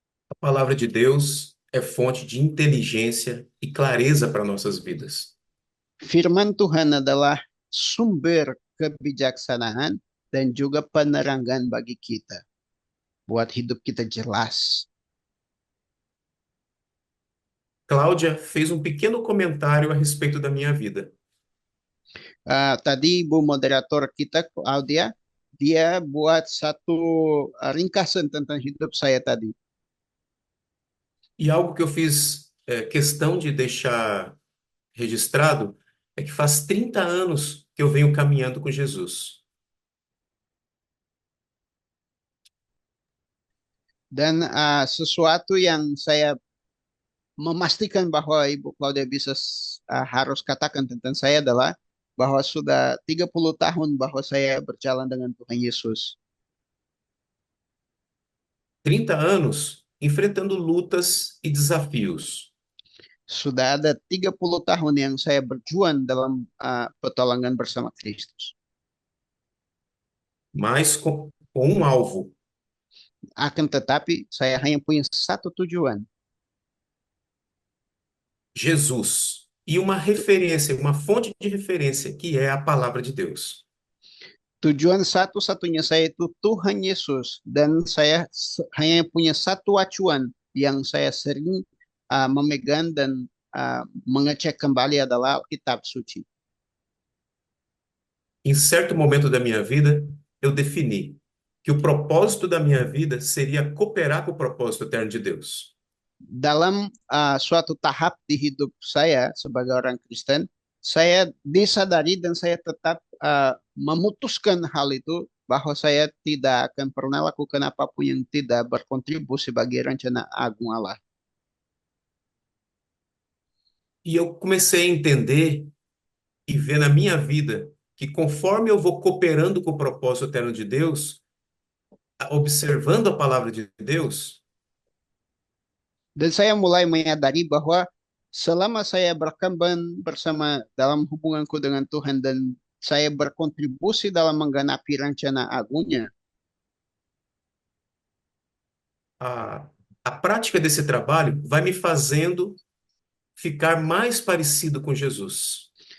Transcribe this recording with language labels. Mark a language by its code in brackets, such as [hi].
[pt] A palavra de Deus é fonte de inteligência e clareza para nossas vidas. [id] Firman Tuhan adalah sumber kebijaksanaan dan juga penerangan bagi kita. Buat hidup kita jelas. [pt] Cláudia fez um pequeno comentário a respeito da minha vida. [id] Tadi Bu Moderator kita, Claudia, dia buat satu ringkasan tentang hidup saya tadi. [pt] E algo que eu fiz questão de deixar registrado é que faz 30 anos que eu venho caminhando com Jesus. [id] Dan sesuatu yang saya memastikan bahwa Ibu Claudia bisa harus katakan tentang saya adalah bahwa sudah 30 tahun bahwa saya berjalan dengan Tuhan Yesus. [pt] 30 anos enfrentando lutas e desafios. [id] Sudah ada 30 tahun yang saya berjuang dalam pertolongan bersama Kristus. [pt] Mas com um alvo: [id] Akan tetapi saya hanya punya satu tujuan, [pt] Jesus. E uma referência, uma fonte de referência, que é a palavra de Deus. [id] tujuan satu-satunya saya itu Tuhan Yesus, dan saya hanya punya satu acuan yang saya sering memegang dan mengecek kembali adalah kitab suci. [pt] Em certo momento da minha vida, eu defini que o propósito da minha vida seria cooperar com o propósito eterno de Deus. [id] Dalam suatu tahap di hidup saya sebagai orang Kristen, saya disadari dan saya tetap memutuskan hal itu bahwa saya tidak akan pernah lakukan apapun yang tidak berkontribusi bagi rencana agung Allah. [pt] E eu comecei a entender e ver na minha vida que conforme eu vou cooperando com o propósito eterno de Deus, observando a palavra de Deus, [id] Dan saya mulai menyadari bahwa selama saya berkembang bersama dalam hubunganku dengan Tuhan dan saya berkontribusi dalam menggenapi rencana agungnya, [pt] a, a prática desse trabalho vai me fazendo ficar mais parecido com Jesus.